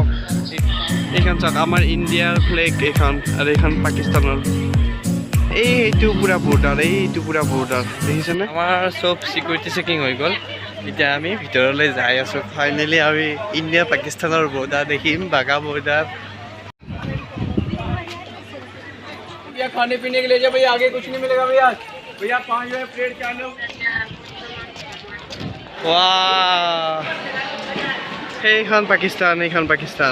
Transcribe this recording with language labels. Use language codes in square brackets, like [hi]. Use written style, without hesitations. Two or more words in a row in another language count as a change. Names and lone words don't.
[as] এইখন চাওক আমাৰ ইণ্ডিয়াৰ ফ্লেগ এইখন, আৰু এইখন পাকিস্তানৰ। এইটো পুৰা বৰ্ডাৰ, এইটো পুৰা বৰ্ডাৰ দেখিছেনে? আমাৰ চব [en] security checking [as] হৈ গ'ল। এতিয়া আমি ভিতৰলৈ যাই আছোঁ। ফাইনেলি আমি ইণ্ডিয়া পাকিস্তানৰ বৰ্ডাৰ দেখিম, বাঘা বৰ্ডাৰ। [hi] खाने पीने के लिए जा भैया, आगे कुछ नहीं मिलेगा भैया। भैया 5 प्लेट चालू। वाह, [as] সেইখন পাকিস্তান, এইখন পাকিস্তান।